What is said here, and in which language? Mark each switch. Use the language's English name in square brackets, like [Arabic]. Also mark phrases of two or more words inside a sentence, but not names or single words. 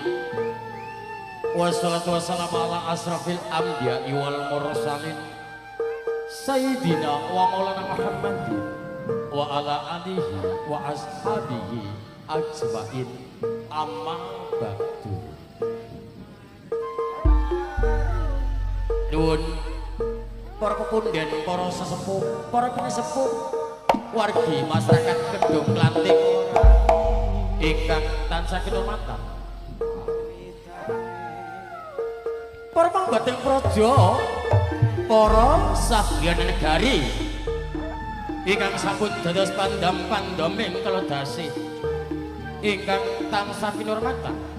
[Arabic] والصلاة والسلام على أشرف الأنبياء والمرسلين سيدنا ومولانا محمد وعلى آله وأصحابه أجمعين، أما بعد. [Javanese] Nuwun para pepunden, para sesepuh, para pinesepuh, wargi masyarakat Kedung Klanting ingkang tansah kinurmatan, para pangbating praja, para sahyana negari ingkang sampun dados pandam-pandaming kelodasih ingkang tansah kinurmatan,